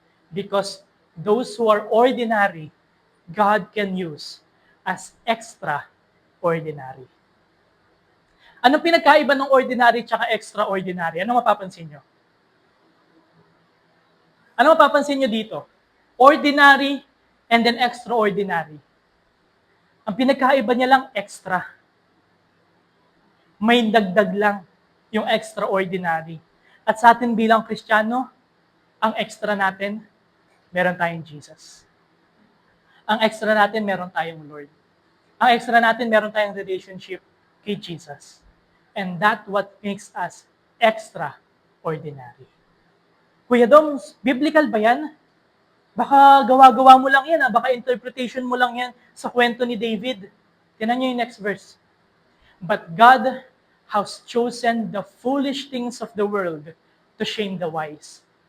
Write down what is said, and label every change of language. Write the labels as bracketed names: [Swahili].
[English] Because those who are ordinary, God can use as extraordinary. [Filipino] Anong pinagkaiba ng ordinary at extraordinary? Ano mapapansin nyo? Ano mapapansin nyo dito? [English] Ordinary and then extraordinary. [Filipino] Ang pinagkaiba niya lang, extra. May dagdag lang yung extraordinary. At sa atin bilang Kristiyano, ang extra natin, meron tayong Jesus. Ang extra natin, meron tayong Lord. Ang extra natin, meron tayong relationship kay Jesus. [English] And that what makes us extraordinary. [Filipino] Kuya Dom, biblical ba yan? Baka gawa-gawa mo lang yan, baka interpretation mo lang yan sa kwento ni David. Tingnan niyo yung [English] next verse. But God has chosen the foolish things of the world to shame the wise.